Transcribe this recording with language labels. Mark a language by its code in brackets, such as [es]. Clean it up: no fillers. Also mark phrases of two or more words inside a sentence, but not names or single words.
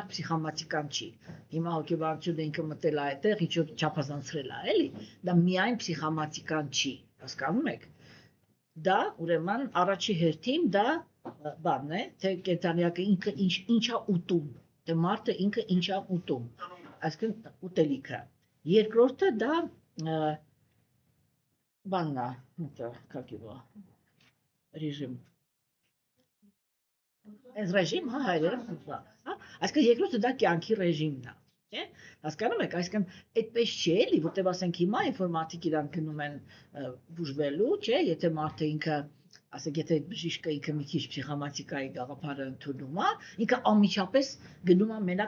[hy] պսիխոմատիկան չի։ Հիմա հոգեբանությունը ինքը մտել է այդտեղ, ինչ որ չափազանցրել է, էլի։ Դա միայն պսիխոմատիկան չի, հասկանում եք։ Դա ուրեմն առաջի հերթին դա բանն է, թե կենթանիակը ինքը ինչա ուտում, թե մարդը ինքը ինչա ուտում, այսինքն ուտելիքը։ Երկրորդը դա բանն է, [ru] как его, режим. [hy] Այս ռեժիմ, հա, հայերեն խնդրա, հա, այսինքն երկրորդը դա կյանքի ռեժիմն է, չէ՞։ Հասկանում եք, այսինքն այդպես չի էլի, որտեղ ասենք հիմա ինֆորմատիկ իրանք գնում են բուժվելու, չէ՞, եթե մարդը ինքը, ասենք, եթե բժիշկը ինքը մի քիչ պսիխոմատիկայի գաղափարը ընդունում է, ինքը անմիջապես գնում է մենակ